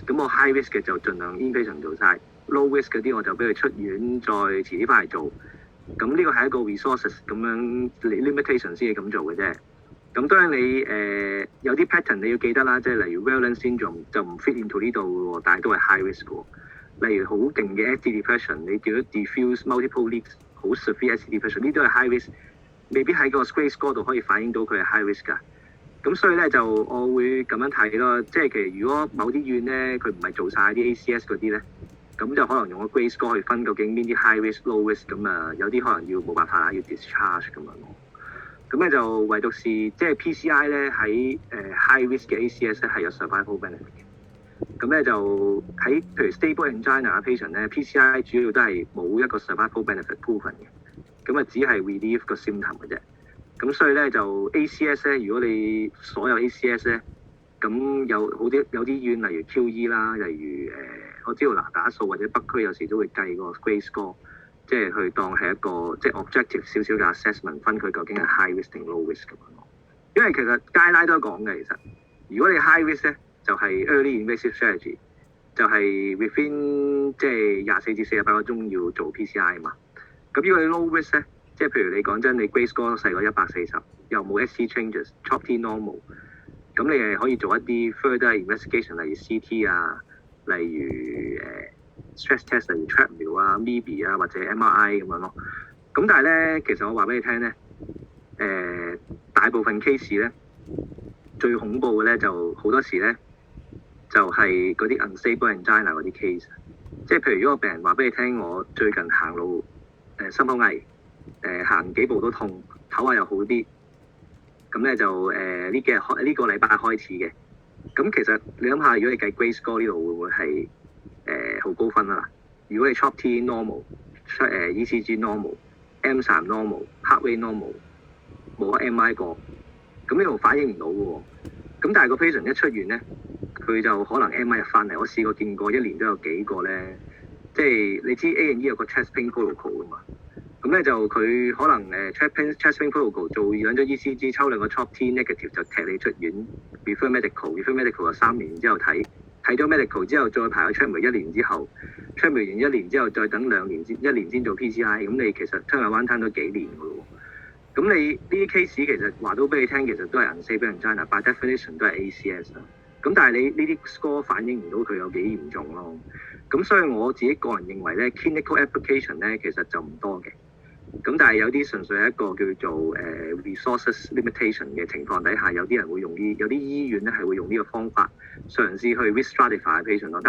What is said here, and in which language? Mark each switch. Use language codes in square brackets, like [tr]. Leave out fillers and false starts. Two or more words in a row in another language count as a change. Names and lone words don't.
[yue] 咁我 [en] high risk [yue] 嘅就盡量 inpatient 做晒 ， [en] low risk [yue] 嗰啲我就俾佢出院再遲啲翻嚟做。咁呢個係一個 resources 咁樣 limitation 先至咁做嘅啫。咁當然你有啲 pattern 你要記得啦，即係例如 Wellens syndrome 就唔 [en] fit into [yue] 呢度喎，但係都係 [en] high risk [yue] 喎。例如好勁嘅 [en] SD depression， [yue] 你叫咗 [en] diffuse multiple leaks， [yue] 好 [en] severe SD depression， [yue] 呢都係 [en] high risk， [yue] 未必喺個 Square score 度可以反映到佢係 [en] high risk [yue] 㗎。咁所以咧就我會咁樣睇咯，即係其實如果某啲醫院咧佢唔係做晒啲 ACS 嗰啲咧，咁就可能用個 Grade score 去分究竟邊啲 [en] high risk low risk， [yue] 咁啊有啲可能要冇辦法啦，要 discharge 咁樣咯。咁咧就唯獨是即係 PCI 咧喺 [en] high risk [yue] 嘅 ACS 咧係有 [en] survival benefit [yue] 嘅。咁咧就喺譬如 [en] stable angina patient [yue] 咧 ，PCI 主要都係冇一個 [en] survival benefit proven [yue] 嘅，咁啊只係 relieve 個 symptom 嘅啫。咁所以咧就 ACS 咧，如果你所有 ACS 咧，咁有啲醫院例如 QE 啦，例如我知道嗱打數或者北區有時都會計個 Grade score， 即係去當係一個即係 objective 少少嘅 assessment， 分佢究竟係 [en] high risk [yue] 定 [en] low risk [yue] 咁樣咯。因為其實 guideline 都講嘅，其實如果你 [en] high risk [yue] 咧，就係 [en] early invasive strategy， [yue] 就係 within 即係24至48個鐘要做 PCI 嘛。咁如果你 [en] low risk [yue] 咧，即係譬如你講真，你 Grade score 細過140，又冇 [en] ST changes， CHOP T normal， [yue] 咁你係可以做一啲 [en] further investigation， [yue] 例如 CT 啊，例如 [en] stress test， [yue] 例如 treadmill 啊、MIBI 啊或者 MRI 咁樣咯。咁但係咧，其實我話俾你聽咧，大部分 case 咧最恐怖嘅咧就好多時咧就係嗰啲 [en] unstable angina [yue] 嗰啲 case， 即係譬如如果個病人話俾你聽，我最近行路心口危。行幾步都痛，唞下又好啲，咁咧就呢個禮拜開始嘅。咁其實你諗下，如果你計 Grade score 呢度會唔會係好高分啊？如果你 [en] CHOP T normal，ECG normal，M3 normal，heart rate normal， [yue] 冇 MI 過，咁呢度反映唔到嘅喎。咁但係個 patient 一出院咧，佢就可能 MI 入翻嚟。我試過見過一年都有幾個咧，即係你知 A&E 有個 [en] chest pain protocol [yue] 㗎嘛。咁咧就佢可能 [en] chest pain protocol [yue] 做兩張 ECG， 抽兩個 [en] CHOP T negative [yue] 就踢你出院 [en] refer medical [yue] 就3年之後睇咗 medical 之後再排個 treatment 1年之後 treatment 完1年之後再等1年先做 PCI， 咁你其實 [en] turnaround time [yue] 都幾年㗎喎。咁你呢啲 case 其實話到俾你聽，其實都係 [en] unstable angina by definition [yue] 都係 ACS 啦。咁但係你呢啲 score 反映唔到佢有幾嚴重咯。咁所以我自己個人認為咧 [en] clinical application [yue] 咧其實就唔多嘅。咁但係有啲純粹係一個叫做 [en] resources limitation [yue] 嘅情況底下，有啲人會用有啲醫院咧係會用呢個方法嘗試去 [en] risk stratify patient [yue] 咯。